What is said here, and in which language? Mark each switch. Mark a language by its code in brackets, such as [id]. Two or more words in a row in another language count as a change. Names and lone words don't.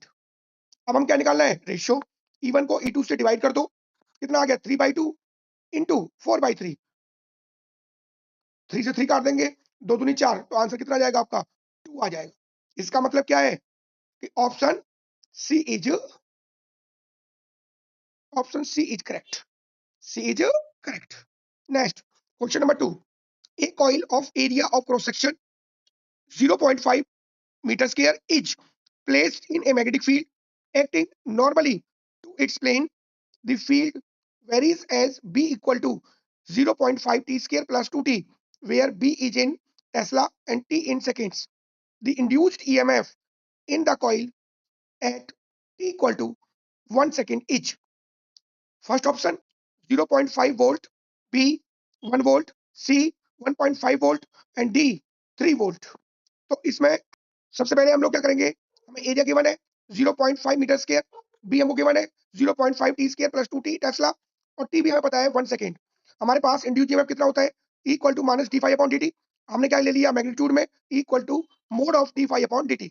[hi] अब हम क्या निकालना है, रेशियो। E1 को E2 से डिवाइड कर दो, कितना आ गया 3/2 इंटू 4/3, 3 से 3 काट देंगे, 2 दूनी 4, तो आंसर कितना आ जाएगा आपका 2 आ जाएगा। इसका मतलब क्या है कि [en] option C is correct. C is correct. Next question number 2, a coil of area of cross section 0.5 meter square is placed in a magnetic field acting normally to its plane. The field varies as B equal to 0.5 t square plus 2t, where B is in Tesla and t in seconds. The induced EMF in the coil at t equal to 1 second each. First option 0.5 volt, B 1 volt, C 1.5 volt and D 3 volt. [hi] तो इसमें सबसे पहले हम लोग क्या करेंगे, हमें [en] area given [hi] है 0.5 [en] meter square, [hi] बी हमको गिवन है 0.5 [en] t square plus 2 t tesla, [hi] और टी भी हमें पता है 1 सेकेंड। हमारे पास [en] induced EMF [hi] कितना होता है, [en] equal to minus d phi upon d t. [hi] हमने क्या ले लिया मैग्नीट्यूड में, [en] equal to mod of d phi upon d t.